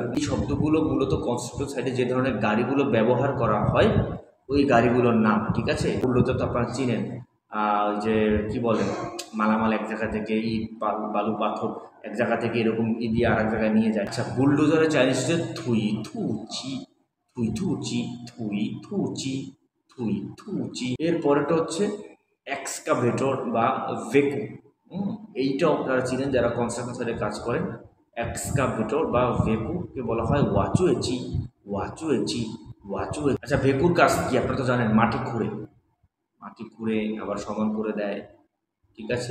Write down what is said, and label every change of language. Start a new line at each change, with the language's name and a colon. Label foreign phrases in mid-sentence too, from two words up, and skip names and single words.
Bangla: এই শব্দগুলো মূলত
English: construction site
Bangla: যে ধরনের গাড়িগুলো ব্যবহার করা হয় ওই গাড়িগুলোর নাম, ঠিক আছে? বুলডোজার তো আপনারা চিনেন, ওই যে কী বলে, মালামাল এক জায়গা থেকে ইট বালু পাথর এক জায়গা থেকে এরকম দিয়ে আর এক জায়গায় নিয়ে যায়। আচ্ছা, বুলডোজারের চাইনিজ হচ্ছে
Chinese: 推土机，推土机，推土机，推土机.
Bangla: এর পরেটা হচ্ছে এক্সকাভেটর বা ভেকু। এইটা আপনারা চিনেন যারা
English: construction site
Bangla: কাজ করেন। এক্সকাভেটর বা ভেকুকে বলা হয়
Chinese: 挖掘机，挖掘机，挖掘.
Bangla: আচ্ছা, ভেকুর কাজ কি আপনারা তো জানেন, মাটি খুঁড়ে, মাটি খুঁড়ে আবার সমান করে দেয়, ঠিক আছে?